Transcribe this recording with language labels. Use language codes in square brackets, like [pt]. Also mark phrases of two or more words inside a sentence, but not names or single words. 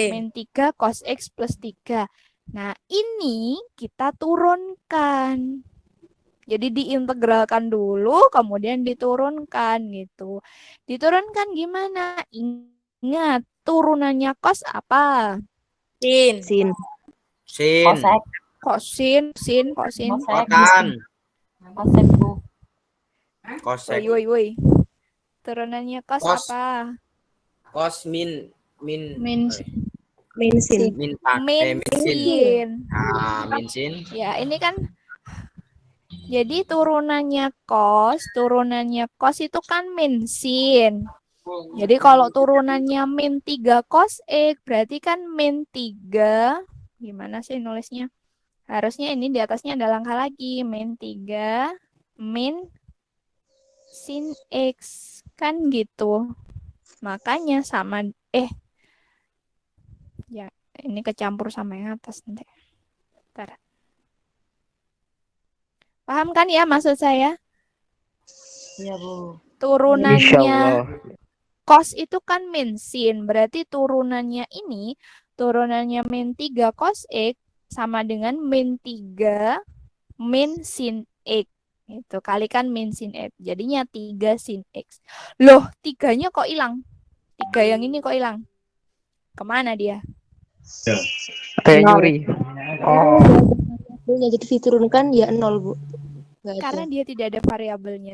[id] Min 3 cos X plus 3. Nah, ini kita turunkan. Jadi diintegralkan dulu, kemudian diturunkan gitu. Diturunkan gimana? Ingat, turunannya cos apa? Sin. Sin. Sin. Kosek. Kosin, sin, kosin. Kotan. Kosek, Bu. Kosek. Woi. Turunannya cos Cos. apa? Kos min Min sin. min sin. Min sin. Min sin. Ya, ini kan jadi turunannya cos itu kan min sin. Jadi kalau turunannya min 3 cos X berarti kan min 3. Gimana sih nulisnya? Harusnya ini di atasnya ada langkah lagi. Min 3 min sin X. Kan gitu. Makanya sama ya ini kecampur sama yang atas nanti. Bentar. Paham kan ya maksud saya? Iya, Bu. Turunannya cos itu kan min sin. Berarti turunannya ini, turunannya min 3 cos X sama dengan min 3 min sin X. Itu kalikan min sin X. Jadinya 3 sin X. Loh, 3-nya kok hilang? 3 yang ini kok hilang? Kemana dia? Kayak nyuri. Oh. Jadi diturunkan ya 0, Bu. Karena dia tidak ada variabelnya.